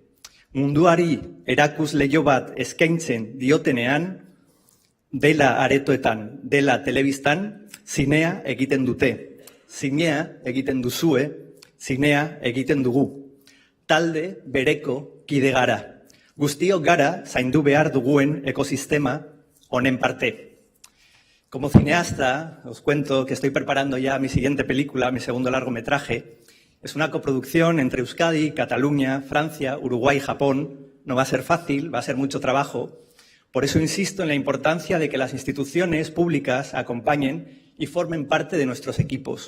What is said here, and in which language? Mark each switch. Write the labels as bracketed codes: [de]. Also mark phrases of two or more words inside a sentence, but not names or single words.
[eu] Munduari erakus leiho bat eskaintzen diotenean, dela aretoetan, dela telebistan, zinea egiten dute. Zinea egiten duzue, zinea egiten dugu. Talde bereko kide gara. Guztiok gara zaindu behar duguen ekosistema honen parte. [es] Como cineasta, os cuento que estoy preparando ya mi siguiente película, mi segundo largometraje. Es una coproducción entre Euskadi, Cataluña, Francia, Uruguay y Japón. No va a ser fácil, va a ser mucho trabajo. Por eso insisto en la importancia de que las instituciones públicas acompañen y formen parte de nuestros equipos.